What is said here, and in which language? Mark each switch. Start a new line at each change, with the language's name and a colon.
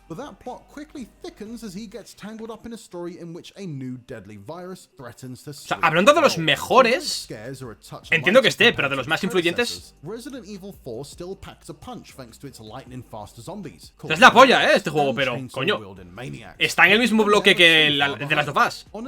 English: But that plot quickly thickens as he gets tangled up in a story in which a new deadly virus threatens to.
Spanish: O sea, hablando de los mejores, entiendo que esté, pero de los más influyentes.
English: Resident Evil 4 still packs a punch thanks to its lightning fast zombies.
Spanish: Es la polla, este juego, pero, coño, está en el mismo bloque que The Last of Us.